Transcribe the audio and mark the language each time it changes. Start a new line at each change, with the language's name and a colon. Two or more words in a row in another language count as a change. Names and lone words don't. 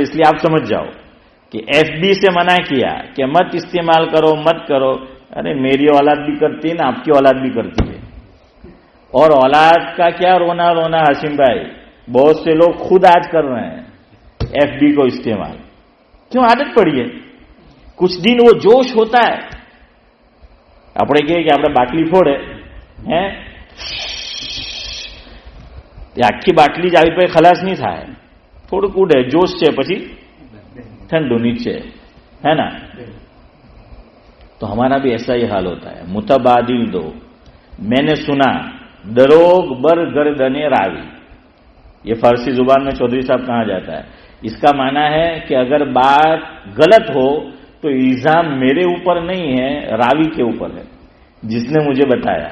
Urdu: اس لیے آپ سمجھ جاؤ کہ ایف بی سے منع کیا کہ مت استعمال کرو، مت کرو. ارے میری اولاد بھی کرتی ہے نا، آپ کی اولاد بھی کرتی ہے. اور اولاد کا کیا رونا حاشم بھائی، بہت سے لوگ خود آج کر رہے ہیں ایف بی کو استعمال. کیوں؟ عادت پڑی ہے. کچھ دن وہ جوش ہوتا ہے،
Gujarati: આપણે કહીએ કે આપણે બાટલી ફોડે હે તે આખી બાટલી જ આવી પછી ખલાસ નહીં થાય, થોડુંક ઉડે, જોશ છે, પછી ઠંડુ નીચે,
Urdu: ہے نا. تو ہمارا بھی ایسا ہی حال ہوتا ہے. متبادل دو. میں نے سنا
Persian: دروغ بر گردن راوی,
Urdu: یہ فارسی زبان میں چودھری صاحب کہا جاتا ہے. اس کا معنی ہے کہ اگر بات غلط ہو تو الزام میرے اوپر نہیں ہے، راوی کے اوپر ہے جس نے مجھے بتایا.